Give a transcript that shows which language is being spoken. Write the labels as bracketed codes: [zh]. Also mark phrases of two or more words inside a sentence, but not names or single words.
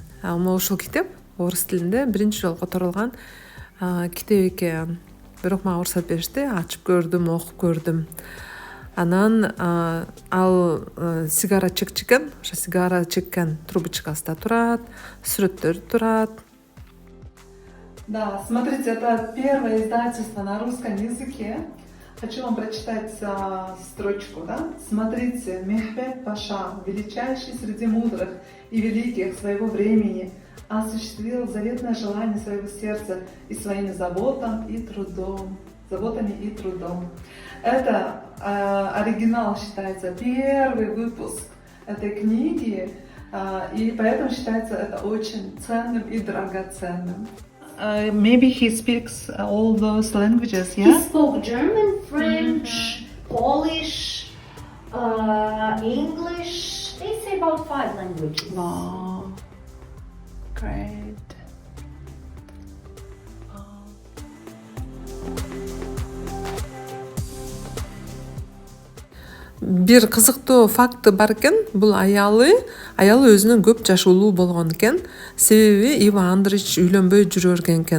[ky] Ушул китеп орус тилинде биринчи жолу которулган китеп экен. Бирок мага уруксат беришти, ачып көрдүм, окуп көрдүм. Анан ал сигара чекчи экен. Ошо сигара чеккен трубочкасы да турат, сүрөттөр турат. [ru] Да, смотрите, это первое издательство на русском языке. Хочу вам прочитать строчку, да? Смотрите, Мехмед Паша, величайший среди мудрых и великих своего времени, осуществил заветное желание своего сердца и своими заботами и трудом. Это оригинал считается первый выпуск этой книги, и поэтому считается это очень ценным и драгоценным. [en] Maybe he speaks all those languages, yeah? He spoke German, French, Polish, English. They say about 5 languages. Wow, great. [ky] Бир кызыктуу факты бар экен. Бул аялы өзүнөн көп жаш улуу болгон экен. Себеби Иво Андрич үйлөнбөй жүрө берген экен.